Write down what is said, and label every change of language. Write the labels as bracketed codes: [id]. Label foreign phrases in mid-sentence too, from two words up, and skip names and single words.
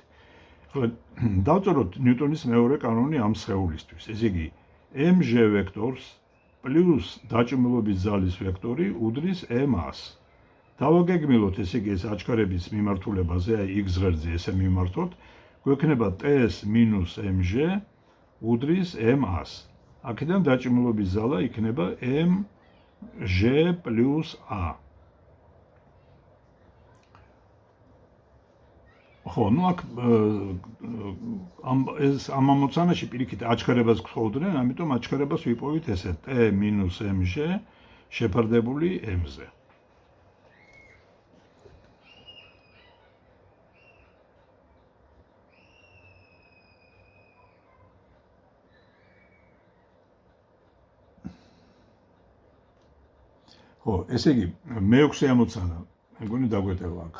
[ka] ახლა დავწეროთ ნიუტონის მეორე კანონი ამ სხეულისთვის. ესე იგი mg ვექტორს პლუს დაჭიმულობის ძალის ვექტორი უდრის m-ას. დავაგეგმილოთ ესე იგი ეს აჩქარების მიმართულებაზე, აი x ღერძზე ესე მიმართოთ, გვექნება [en] ts minus mg [ka] უდრის m-ას. აქედან დაჭიმულობის ძალა იქნება [en] mg plus a. [ka] ხო, აქ ამ ამოცანაში პირიქით აჩქარებას გთხოვდნენ, ამიტომ აჩქარებას ვიპოვით ესე [en] t minus mg [ka] შეფარდებული m-ზე. ხო, ესე იგი, მეექვსე ამოცანა, მეგონი დაგვეტევა აქ.